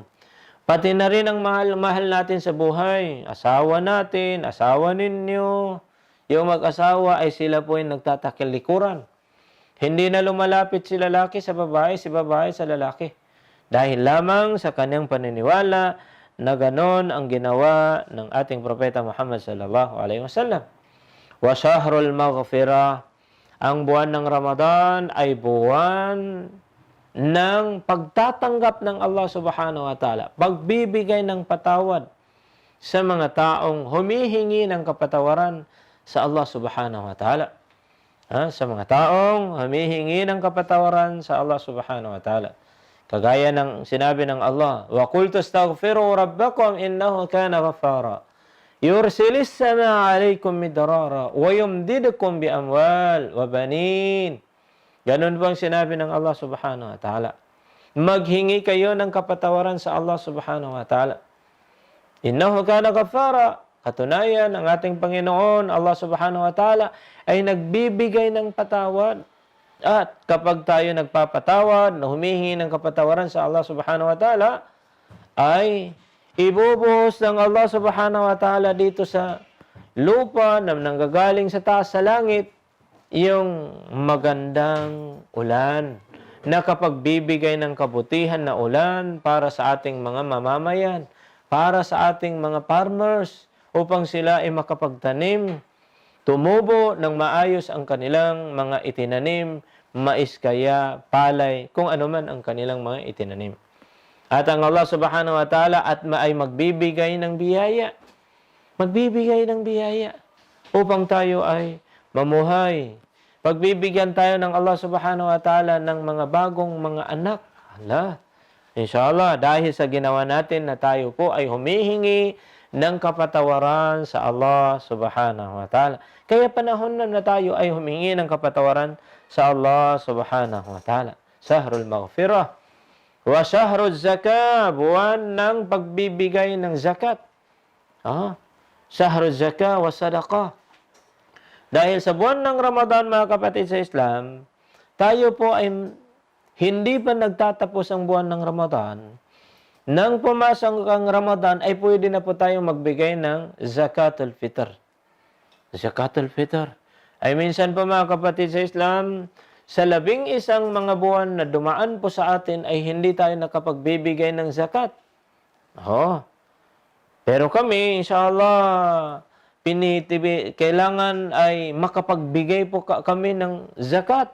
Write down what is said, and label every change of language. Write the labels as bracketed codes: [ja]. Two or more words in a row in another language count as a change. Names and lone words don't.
[tl] Pati na rin ang mahal natin sa buhay, asawa natin, asawa ninyo, yung mag-asawa ay sila po ay nagtatakilikuran. Hindi na lumalapit si lalaki sa babae, si babae sa lalaki. Dahil lamang sa kanyang paniniwala na ganon ang ginawa ng ating propeta Muhammad [ar] صلى الله عليه وسلم. وشهر المغفرة, [tl] ang buwan ng Ramadan ay buwan ng pagtatanggap ng Allah [ar] سبحانه وتعالى, [tl] pagbibigay ng patawad. sa mga taong humihingi ng kapatawaran sa Allah [ar] سبحانه وتعالى. [tl] Sa mga taong humihingi ng kapatawaran sa Allah [ar] سبحانه وتعالى. [tl] Kagaya ng sinabi ng Allah, [ar] وَقُلْتُ اسْتَغْفِرُوا رَبَّكُمْ إِنَّهُ كَانَ غَفَّارًا يُرْسِلِ السَّمَاءَ عَلَيْكُمْ مِدْرَارًا وَيُمْدِدْكُمْ بِأَمْوَالٍ وَبَنِينَ. [tl] Ganun po ang sinabi ng Allah [ar] سبحانه وتعالى. [tl] Maghingi kayo ng kapatawaran sa Allah [ar] سبحانه وتعالى. إنه كان غفارا. [tl] Katunayan, ang ating Panginoon, [ar] الله سبحانه وتعالى, [tl] ay nagbibigay ng patawad. At kapag tayo nagpapatawad, na humihingi ng kapatawaran sa Allah [ar] سبحانه وتعالى, [tl] ay ibubuhos ng Allah [ar] سبحانه وتعالى [tl] dito sa lupa na nanggagaling sa taas sa langit, yung magandang ulan na kapag bibigay ng kabutihan na ulan para sa ating mga mamamayan, para sa ating mga farmers, upang sila ay makapagtanim, tumubo ng maayos ang kanilang mga itinanim, mais kaya, palay, kung ano man ang kanilang mga itinanim. At ang Allah [ar] سبحانه وتعالى [tl] ay magbibigay ng biyaya. Magbibigay ng biyaya upang tayo ay mamuhay. Pagbibigyan tayo ng Allah [ar] سبحانه وتعالى [tl] ng mga bagong mga anak. Inshallah, dahil sa ginawa natin na tayo po ay humihingi ng kapatawaran sa Allah [ar] سبحانه وتعالى. [tl] Kaya panahon na tayo ay humingi ng kapatawaran sa Allah [ar] سبحانه وتعالى. شهر المغفرة وشهر الزكاة, [tl] buwan ng pagbibigay ng zakat. [ar] شهر الزكاة والصدقة. [tl] Dahil sa buwan ng Ramadan, mga kapatid sa Islam, tayo po ay hindi pa nagtatapos ang buwan ng Ramadan. Nang pumasok ang Ramadan, ay pwede na po tayong magbigay ng [ar] زكاة الفطر. زكاة الفطر. [tl] Ay minsan po, mga kapatid sa Islam, sa 11 mga buwan na dumaan po sa atin ay hindi tayo nakapagbibigay ng zakat. Pero kami, inshallah, kailangan ay makapagbigay po kami ng zakat.